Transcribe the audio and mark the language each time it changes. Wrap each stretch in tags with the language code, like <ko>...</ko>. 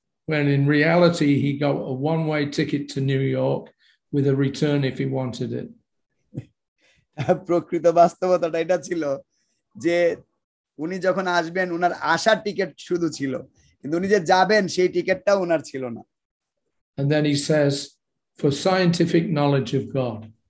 <en>When in reality he got a one-way ticket to New York with a return if he wanted it.</en> <bn>প্রকৃত বাস্তবতাটা এটা ছিল যে উনি যখন আসবেন ওনার আসার টিকিট শুধু ছিল, কিন্তু উনি যে যাবেন সেই টিকিটটাও ওনার ছিল না।</bn> <en>And then he says, for scientific knowledge of God.</en>